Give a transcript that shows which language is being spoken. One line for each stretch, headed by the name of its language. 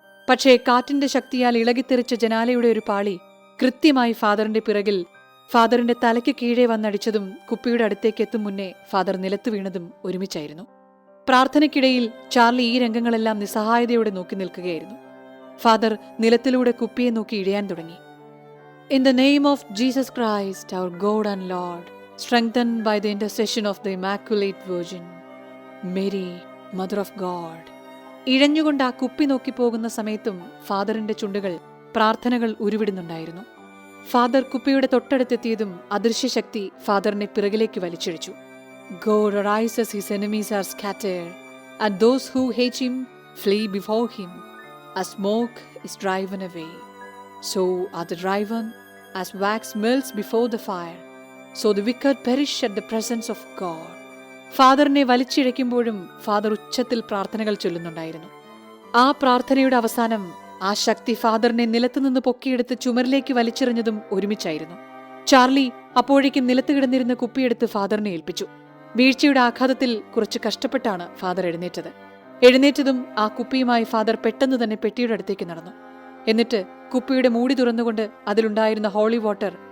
Malayalam: പക്ഷേ കാറ്റിന്റെ ശക്തിയാൽ ഇളകിത്തെറിച്ച ജനാലയുടെ ഒരു പാളി കൃത്യമായി ഫാദറിന്റെ പിറകിൽ ഫാദറിന്റെ തലയ്ക്ക് കീഴെ വന്നടിച്ചതും കുപ്പിയുടെ അടുത്തേക്ക് എത്തും മുന്നേ ഫാദർ നിലത്തു വീണതും ഒരുമിച്ചായിരുന്നു. പ്രാർത്ഥനയ്ക്കിടയിൽ ചാർലി ഈ രംഗങ്ങളെല്ലാം നിസ്സഹായതയോടെ നോക്കി നിൽക്കുകയായിരുന്നു. ഫാദർ നിലത്തിലൂടെ കുപ്പിയെ നോക്കി ഇഴയാൻ തുടങ്ങി.
English: In the name of Jesus Christ our God and Lord, strengthened by the intercession of the Immaculate Virgin, Mary, Mother of God.
Malayalam: ഇഴഞ്ഞുകൊണ്ട് ആ കുപ്പി നോക്കി പോകുന്ന സമയത്തും ഫാദറിന്റെ ചുണ്ടുകൾ പ്രാർത്ഥനകൾ ഉരുവിടുന്നുണ്ടായിരുന്നു. ഫാദർ കുപ്പിയുടെ തൊട്ടടുത്തെത്തിയതും അദൃശ്യശക്തി ഫാദറിനെ പിറകിലേക്ക് വലിച്ചിഴിച്ചു.
English: God arises, his enemies are scattered, and those who hate him flee before him. As smoke is driven away, so are the driven as wax melts before the fire. So the wicked perish at the presence of God.
Malayalam: ഫാദറിനെ വലിച്ചിഴയ്ക്കുമ്പോഴും father ഉച്ചത്തിൽ പ്രാർത്ഥനകൾ ചൊല്ലുന്നുണ്ടായിരുന്നു. ആ പ്രാർത്ഥനയുടെ അവസാനം ആ ശക്തി ഫാദറിനെ നിലത്തുനിന്ന് പൊക്കിയെടുത്ത് ചുമരിലേക്ക് വലിച്ചെറിഞ്ഞതും ഒരുമിച്ചായിരുന്നു. Charlie അപ്പോഴേക്കും നിലത്ത് കിടന്നിരുന്ന കുപ്പിയെടുത്ത് ഫാദറിനെ ഏൽപ്പിച്ചു. വീഴ്ചയുടെ ആഘാതത്തിൽ കുറച്ച് കഷ്ടപ്പെട്ടാണ് ഫാദർ എഴുന്നേറ്റത്. എഴുന്നേറ്റതും ആ കുപ്പിയുമായി ഫാദർ പെട്ടെന്ന് തന്നെ പെട്ടിയുടെ അടുത്തേക്ക് നടന്നു. എന്നിട്ട് കുപ്പിയുടെ മൂടി തുറന്നുകൊണ്ട് അതിലുണ്ടായിരുന്ന ഹോളി വാട്ടർ